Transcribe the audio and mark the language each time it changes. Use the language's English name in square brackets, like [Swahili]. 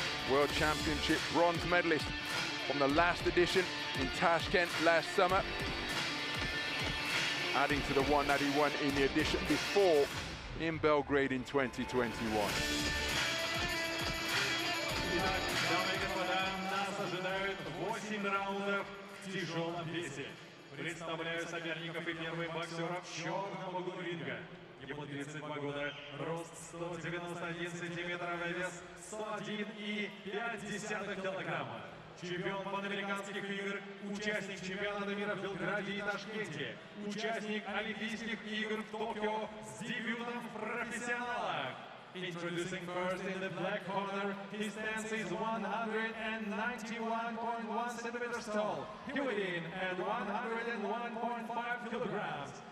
[English] World Championship bronze medalist from the last edition in Tashkent last summer, adding to the one that he won in the edition before in Belgrade in 2021. [Russian] Дамы и господа, нас ожидают 8 раундов в тяжелом весе. Представляю соперников и первых боксеров в черном углу ринга. Ему 32 года, рост 191 сантиметр, вес 101,5 килограмма. Чемпион панамериканских игр, участник чемпионата мира в Белграде и Ташкенте, участник Олимпийских игр в Токио с дебютом в профессионалах. [English] Introducing first in the black corner, his stance is 191.1 centimeters tall. He weighed in at 101.5 kilograms.